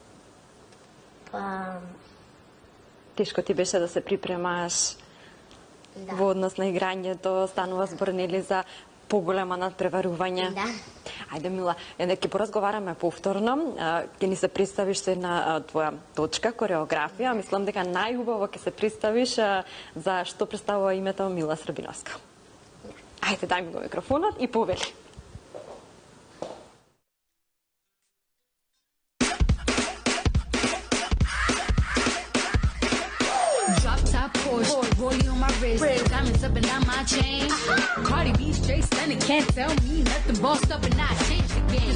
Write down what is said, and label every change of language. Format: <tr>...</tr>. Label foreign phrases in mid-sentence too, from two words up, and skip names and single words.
<mk>Тешко ти беше да се припремаш во однос на играњето, станува збор нели за поголема надпреварување. Да. Ајде, Мила, ќе поразговараме повторно, ќе ни се представиш со една твоја точка, кореографија. Мислам дека најубаво ќе се представиш за што представува името Мила Србиновска. Ајде, дај ми го микрофонот и повели.</mk> <en>Rollie on my wrist, diamonds up and down my chain. Cardi B straight stunning, can't tell me nothing. Bossed up and I changed the game.</en>